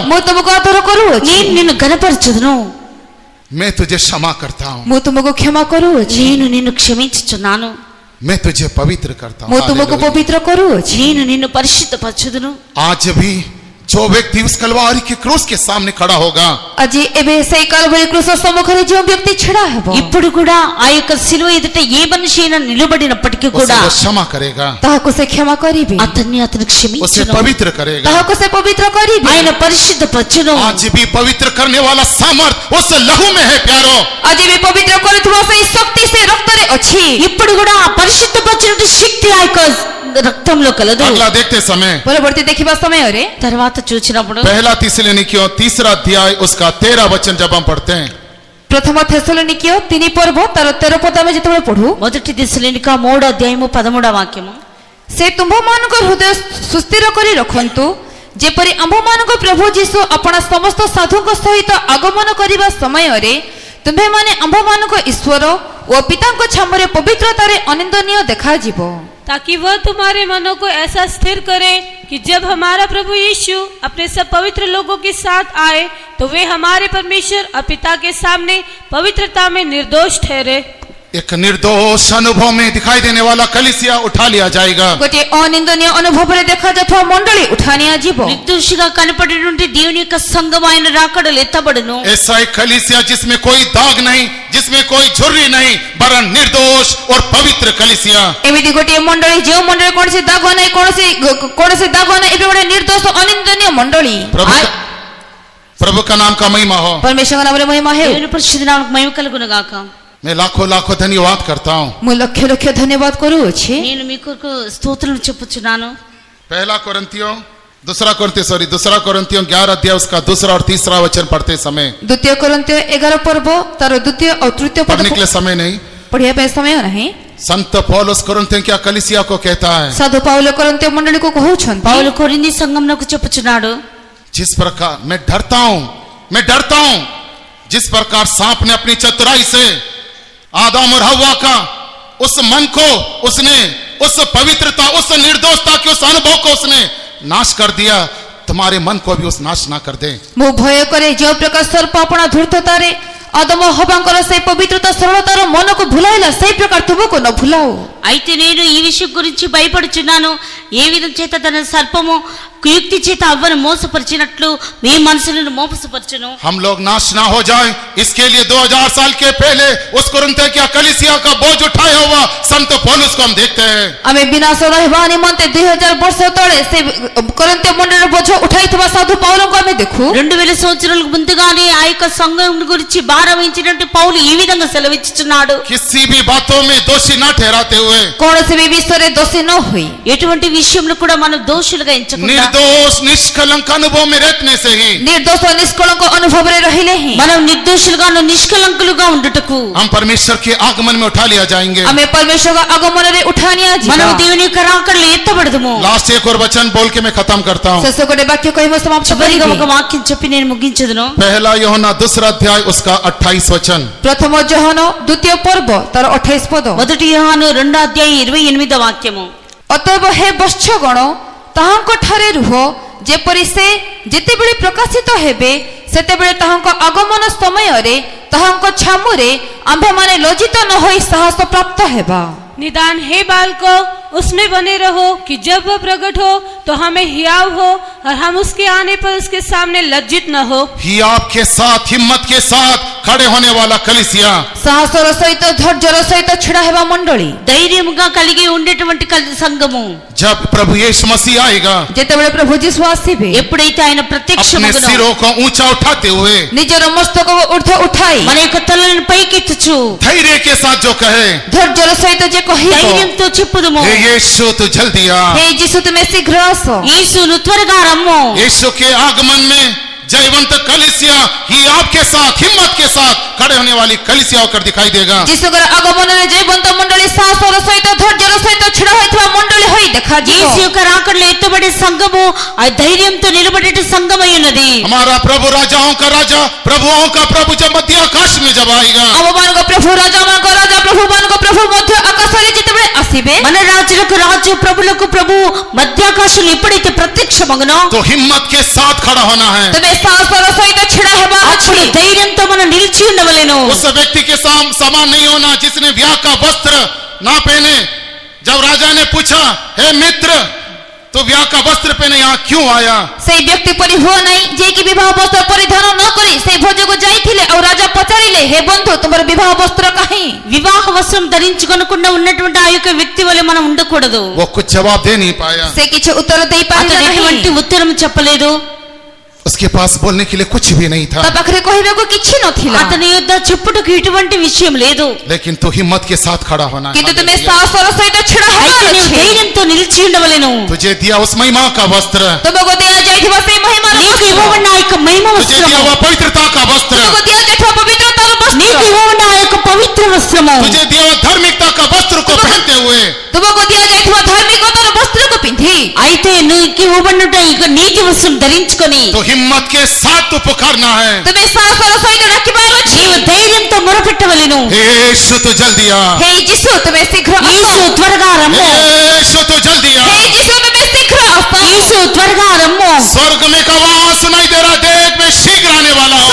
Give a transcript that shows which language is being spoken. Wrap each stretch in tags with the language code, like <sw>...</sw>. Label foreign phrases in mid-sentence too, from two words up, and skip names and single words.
<or>ମୁଁ ତୁମକୁ ଆଦର କରୁଅଛି</or> <te>నేను నిన్ను గణపరచుదును</te> <hi>मैं तुझे क्षमा करता हूँ</hi> <or>ମୁଁ ତୁମକୁ କ୍ଷମା କରୁଅଛି</or> <te>నేను నిన్ను క్షమించుచున్నాను</te> <hi>मैं तुझे पवित्र करता</hi> <or>ମୁଁ</or> <hi>हूँ</hi> <or>ତୁମକୁ</or> <hi>हालेलुया।</hi> <or>ପବିତ୍ର କରୁଅଛି</or> <te>నేను నిన్ను పరిశుద్ధపరచుదును</te> <hi>आज भी जो व्यक्ति उस कलवारी के क्रूस के सामने खड़ा होगा</hi> <or>ଆଜି ଏବେ ସେଇ କାଲବରି କୃଷ୍ଣ ସମ୍ମୁଖରେ ଯେଉଁ ବ୍ୟକ୍ତି ଛିଡ଼ା ହେବ</or> <te>ఇప్పుడు కూడా ఆ యొక్క సిలువ ఎదుట ఏ మనిషి అయినా నిలబడినప్పటికీ</te> <hi>उसे</hi> <te>కూడా</te> <hi>वो क्षमा करेगा</hi> <or>ତାହାକୁ ସେ କ୍ଷମା କରିବେ</or> <te>అతను</te> <hi>उसे</hi> <te>క్షమించును</te> <hi>पवित्र करेगा</hi> <or>ତାହାକୁ ସେ ପବିତ୍ର କରିବେ</or> <te>ఆయన పరిశుద్ధపరచును</te> <hi>आज भी पवित्र करने वाला सामर्थ उस लहू में है प्यारो</hi> <or>ଆଜି ବି ପବିତ୍ର କରୁଥିବା ସେଇ ଶକ୍ତି ସେ ରକ୍ତରେ ଅଛି</or> <te>ఇప్పుడు కూడా ఆ పరిశుద్ధపరచిన శక్తి ఆ యొక్క రక్తంలో కలదు</te> <hi>अगला देखते समय</hi> <or>ପରବର୍ତ୍ତୀ ଦେଖିବା ସମୟରେ</or> <te>తర్వాత చూసినప్పుడు</te> <hi>पहला थिस्सलुनीकियों तीसरा अध्याय उसका 13 वचन जब हम पढ़ते हैं</hi> <or>ପ୍ରଥମ ଥେସଲୋନିକୀୟ 3 ପର୍ବ ତାର 13 ପଦ ଆମେ ଯେତେବେଳେ ପଢୁ</or> <te>మొదటి దశలోనిక 3వ అధ్యాయము 13వ వాక్యము</te> <or>ସେ ତୁମ୍ଭମାନଙ୍କ ହୃଦୟ ସୁସ୍ଥିର କରି ରଖନ୍ତୁ ଯେପରି ଆମ୍ଭମାନଙ୍କ ପ୍ରଭୁ ଯୀଶୁ ଆପଣା ସମସ୍ତ ସାଧୁଙ୍କ ସହିତ ଆଗମନ କରିବା ସମୟରେ ତୁମ୍ଭେମାନେ ଆମ୍ଭମାନଙ୍କ ଈଶ୍ୱର ଓ ପିତାଙ୍କ ଛାମୁରେ ପବିତ୍ରତାରେ ଅନିନ୍ଦନୀୟ ଦେଖାଯିବ</or> <hi>ताकि वह तुम्हारे मनों को ऐसा स्थिर करे कि जब हमारा प्रभु यीशु अपने सब पवित्र लोगों के साथ आए तो वे हमारे परमेश्वर और पिता के सामने पवित्रता में निर्दोष ठहरे एक निर्दोष अनुभव में दिखाई देने वाला कलीसिया उठा लिया जाएगा</hi> <or>ଗୋଟିଏ ଅନିନ୍ଦନୀୟ ଅନୁଭବରେ ଦେଖାଯାଉଥିବା ମଣ୍ଡଳୀ ଉଠା ନିଆଯିବ</or> <te>నిర్దోషిగా కనపడేటువంటి దేవుని యొక్క సంఘం ఆయన రాకడలు ఎత్తబడును</te> <hi>ऐसा एक कलीसिया जिसमें कोई दाग नहीं जिसमें कोई झुर्री नहीं वरन निर्दोष और पवित्र कलीसिया</hi> <or>ଏମିତି ଗୋଟିଏ ମଣ୍ଡଳୀ ଯେଉଁ ମଣ୍ଡଳୀ କୌଣସି ଦାଗ ନାହିଁ କୌଣସି ଦାଗ ନାହିଁ ଏବେ ଗୋଟେ ନିର୍ଦ୍ଦୋଷ ଅନିନ୍ଦନୀୟ ମଣ୍ଡଳୀ</or> <hi>प्रभु का नाम का महिमा हो</hi> <or>ପରମେଶ୍ୱରଙ୍କ ନାମରେ ମହିମା ହେଉ</or> <te>దేవుని పరిశుద్ధ నామమునకు మహిమ కలుగును గాక</te> <hi>मैं लाखों लाखों धन्यवाद करता हूँ</hi> <or>ମୁଁ ଲକ୍ଷ ଲକ୍ଷ ଧନ୍ୟବାଦ କରୁଅଛି</or> <te>నేను మీ కొరకు స్తోత్రం చెప్పుచున్నాను</te> <hi>पहला कोरिन्थियों दूसरा कोरिन्थियों 11 अध्याय उसका दूसरा और तीसरा वचन पढ़ते समय</hi> <or>ଦ୍ୱିତୀୟ କରନ୍ତୀୟ 11 ପର୍ବ ତାର ଦ୍ୱିତୀୟ ଆଉ ତୃତୀୟ ପଦ</or> <hi>पढ़ने के लिए समय नहीं</hi> <or>ପଢିବା ପାଇଁ ସମୟ ନାହିଁ</or> <hi>संत पौलुस कोरिन्थियों क्या कलीसिया को कहता है</hi> <or>ସାଧୁ ପାଉଲ କରନ୍ତୀୟ ମଣ୍ଡଳୀକୁ କହୁଛନ୍ତି</or> <te>పౌలు కొరింథీ సంఘమునకు చెప్పుచున్నాడు</te> <hi>जिस प्रकार मैं डरता हूं जिस प्रकार सांप ने अपनी चतुराई से आदम और हव्वा का उस मन को उसने उस पवित्रता उस निर्दोषता के उस अनुभव को उसने नाश कर दिया तुम्हारे मन को भी उस नाश ना कर दे</hi> <or>ମୁଁ ଭୟ କରେ ଯେଉଁ ପ୍ରକାର ସର୍ପ ଆପଣା ଧୂର୍ତ୍ତତାରେ ଆଦମ ହବାଙ୍କର ସେଇ ପବିତ୍ରତା ସରଳତାର ମନକୁ ଭୁଲାଇଲା ସେଇ ପ୍ରକାର ତୁମକୁ ନ ଭୁଲାଉ</or> <te>అయితే నేను ఈ విషయం గురించి భయపడుచున్నాను ఏ విధం చేత తన సర్పము కుయుక్తి చేత అవ్వను మోసపరిచినట్లు మీ మనసులను మోసపరచును</te> <hi>हम लोग नाश ना हो जाए इसके लिए 2000 साल के पहले उस कुरिन्थियों की कलीसिया का बोझ उठाया हुआ संत पौलुस को हम देखते हैं</hi> <or>ଆମେ ବିନାଶ ରହିବା ନିମନ୍ତେ 2000 ବର୍ଷ ତଳେ ସେ କରନ୍ତୀୟ ମଣ୍ଡଳୀର ବୋଝ ଉଠାଇଥିବା ସାଧୁ ପାଉଲଙ୍କୁ ଆମେ ଦେଖୁ</or> <te>2000 సంవత్సరాలకు ముందుగానే ఆ యొక్క సంఘం గురించి భారం వహించినట్టు పౌలు ఈ విధంగా సెలవిచ్చుచున్నాడు</te> <hi>किसी भी बातों में दोषी ना ठहराते हुए</hi> <or>କୌଣସି ବି ବିଷୟରେ ଦୋଷୀ ନ ହୋଇ</or> <te>ఎటువంటి విషయంలో కూడా మనం దోషులుగా ఎంచకుండా</te> <hi>निर्दोष निष्कलंक अनुभव में रहने से ही</hi> <or>ନିର୍ଦୋଷ ନିଷ୍କଳଙ୍କ ଅନୁଭବରେ ରହିଲେ ହିଁ</or> <te>మనం నిర్దోషులుగాను నిష్కలంకులుగా ఉండుటకు</te> <hi>हम परमेश्वर के आगमन में उठा लिया जाएंगे</hi> <or>ଆମେ పరమేଶ୍ୱରଙ୍କ ଆଗମନରେ ଉଠା ନିଆଯିବା</or> <te>మనం దేవుని యొక్క రాకడలో ఎత్తబడదుము</te> <hi>लास्ट एक और वचन बोल के मैं खत्म करता हूँ</hi> <or>ଶେଷ ଗୋଟେ ବାକ୍ୟ କହି ମୁଁ ସମାପ୍ତ</or> <te>చివరిగా</te> <or>କରିବି</or> <te>ఒక వాక్యం చెప్పి నేను ముగించదును</te> <hi>पहला यूहन्ना दूसरा अध्याय उसका 28 वचन</hi> <or>ପ୍ରଥମ ଯୋହନ ଦ୍ୱିତୀୟ ପର୍ବ ତାର 28 ପଦ</or> <te>మొదటి యోహాను 2వ అధ్యాయం 28వ వాక్యము</te> <or>ଅତଏବ ହେ ବତ୍ସଗଣ ତାହାଙ୍କ ଠାରେ ରୁହ ଯେପରି ସେ ଯେତେବେଳେ ପ୍ରକାଶିତ ହେବେ ସେତେବେଳେ ତାହାଙ୍କ ଆଗମନ ସମୟରେ ତାହାଙ୍କ ଛାମୁରେ ଆମ୍ଭେମାନେ ଲଜ୍ଜିତ ନ ହୋଇ ସାହସ ପ୍ରାପ୍ତ ହେବା</or> <hi>निदान हे बालको उसमें बने रहो कि जब वह प्रकट हो तो हमें हियाव हो और हम उसके आने पर उसके सामने लज्जित न हो। ही आपके साथ हिम्मत के साथ खड़े होने वाला कलीसिया,</hi> <or>సాహసର ସହିତ ଧୈର୍ଯ୍ୟର ସହିତ ଛିଡ଼ା ହେବା ମଣ୍ଡଳୀ,</or> <te>ధైర్యముగా కలిగి ఉండేటువంటి సంఘము,</te> <hi>जब प्रभु यीशु मसीह आएगा,</hi> <or>ଯେତେବେଳେ ପ୍ରଭୁ ଯୀଶୁ ଆସିବେ,</or> <te>ఎప్పుడైతే ఆయన</te> <hi>अपने</hi> <te>ప్రత్యక్షమగునో</te> <hi>सिरों को ऊंचा उठाते हुए</hi> <or>ନିଜର ମସ୍ତକ ଉର୍ଦ୍ଧ ଉଠାଇ</or> <te>మన యొక్క తలను పైకెత్తుచు</te> <hi>धैर्य के साथ जो कहे,</hi> <or>ଧୈର୍ଯ୍ୟର ସହିତ ଯେ କହିବ,</or> <te>ధైర్యంతో చెప్పుదుము,</te> <hi>हे यीशु तू जल्दी आ।</hi> <or>ହେ ଯୀଶୁ ତୁମେ ଶୀଘ୍ର ଆସ।</or> <te>యేసు నువ్వు త్వరగా రమ్ము।</te> <hi>यीशु के आगमन में जयवंत कलीसिया ही आपके साथ हिम्मत के साथ खड़े होने वाली कलीसिया होकर दिखाई देगा।</hi> <or>ଯୀଶୁଙ୍କର ଆଗମନରେ ଜୀବନ୍ତ ମଣ୍ଡଳୀ ସାହସର ସହିତ ଧୈର୍ଯ୍ୟର ସହିତ ଛିଡ଼ା ହୋଇଥିବା ମଣ୍ଡଳୀ ହୋଇ ଦେଖାଯିବ।</or> <te>యేసు యొక్క రాకడలో ఎత్తబడే సంఘము ఆ ధైర్యంతో నిలబడే సంఘమై ఉన్నది।</te> <hi>हमारा प्रभु राजाओं का राजा प्रभुओं का प्रभु जब मध्य आकाश में जब आएगा,</hi> <or>ଆମମାନଙ୍କ ପ୍ରଭୁ ରାଜାମାନଙ୍କ ରାଜା ପ୍ରଭୁମାନଙ୍କ ପ୍ରଭୁ ମଧ୍ୟ ଆକାଶରେ ଯେତେବେଳେ ଆସିବେ,</or> <te>మన రాజులకు రాజు ప్రభులకు ప్రభు మధ్యాకాశంలో ఎప్పుడైతే ప్రత్యక్షమగునో</te> <hi>तो हिम्मत के साथ खड़ा होना है।</hi> <or>ତେବେ ସାହସର ସହିତ ଛିଡ଼ା ହେବା ଅଛି।</or> <te>అప్పుడు ధైర్యంతో మనం నిలిచి ఉండవలెను।</te> <hi>उस व्यक्ति के समान नहीं होना जिसने ब्याह का वस्त्र ना पहने। जब राजा ने पूछा, हे मित्र तो ब्याह का वस्त्र पहने यहाँ क्यों आया?</hi> <or>ସେଇ ବ୍ୟକ୍ତି ପରି ହୁଅ ନାହିଁ ଯିଏକି ବିବାହ ବସ୍ତ୍ର ପରିଧାନ ନ କରି ସେଇ ଭୋଜକୁ ଯାଇଥିଲେ ଆଉ ରାଜା ପଚାରିଲେ, ହେ ବନ୍ଧୁ ତୁମର ବିବାହ ବସ୍ତ୍ର କାହିଁ?</or> <te>వివాహ వస్త్రం ధరించుకొనకుండా ఉన్నటువంటి ఆ యొక్క వ్యక్తి వలె మనం ఉండకూడదు।</te> <hi>वो कुछ जवाब दे नहीं पाया,</hi> <or>ସେ କିଛି ଉତ୍ତର ଦେଇପାରିଲେ</or> <te>అతను</te> <or>ନାହିଁ।</or> <te>ఎటువంటి ఉత్తరం చెప్పలేదు।</te> <hi>उसके पास बोलने के लिए कुछ भी नहीं था।</hi> <or>ତା ପାଖରେ କହିବାକୁ କିଛି ନଥିଲା।</or> <te>అతని యొద్ద చెప్పుటకు ఇటువంటి విషయం లేదు।</te> <hi>लेकिन तो हिम्मत के साथ खड़ा होना है।</hi> <or>କିନ୍ତୁ ତୁମେ ସାହସର ସହିତ ଛିଡ଼ା</or> <te>అయితే</te> <or>ହେବାର</or> <te>నీవు</te> <or>ଅଛି।</or> <te>ధైర్యంతో నిలిచి ఉండవలెను।</te> <hi>तुझे दिया उस महिमा का वस्त्र,</hi> <or>ତୁମକୁ ଦିଆଯାଇଥିବା ସେଇ మహిమର</or> <te>నీకు</te> <or>ବସ୍ତ୍ର,</or> <te>ఇవ్వబడిన ఆ యొక్క మహిమ</te> <hi>तुझे</hi> <te>వస్త్రము,</te> <hi>दिया हुआ पवित्रता का वस्त्र,</hi> <or>ତୁମକୁ ଦିଆଯାଇଥିବା ପବିତ୍ରତାର ବସ୍ତ୍ର,</or> <te>నీకు ఇవ్వబడిన ఆ యొక్క పవిత్ర వస్త్రము,</te> <hi>तुझे दिया हुआ धार्मिकता का वस्त्र को पहनते हुए</hi> <or>ତୁମକୁ ଦିଆଯାଇଥିବା ଧାର୍ମିକତାର ବସ୍ତ୍ରକୁ ପିନ୍ଧି,</or> <te>అయితే నీకు ఇవ్వబడిన ఈ యొక్క నీతి వస్త్రం ధరించుకొని</te> <hi>तो हिम्मत के साथ तो पुकारना है।</hi> <or>ତୁମେ ସାହସର ସହିତ ଡାକିବାର ଅଛି।</or> <te>నీవు ధైర్యంతో మొరపెట్టవలెను।</te> <hi>हे यीशु तो जल्दी आ,</hi> <or>ହେ ଯୀଶୁ ତୁମେ ଶୀଘ୍ର ଆସ।</or> <te>యేసు త్వరగా రమ్ము।</te> <hi>हे यीशु तो जल्दी आ।</hi> <or>ହେ ଯୀଶୁ ତୁମେ ଶୀଘ୍ର ଆସ।</or> <te>యేసు త్వరగా రమ్ము।</te> <hi>स्वर्ग में एक आवाज सुनाई दे रहा, देख मैं शीघ्र आने वाला हूँ।</hi>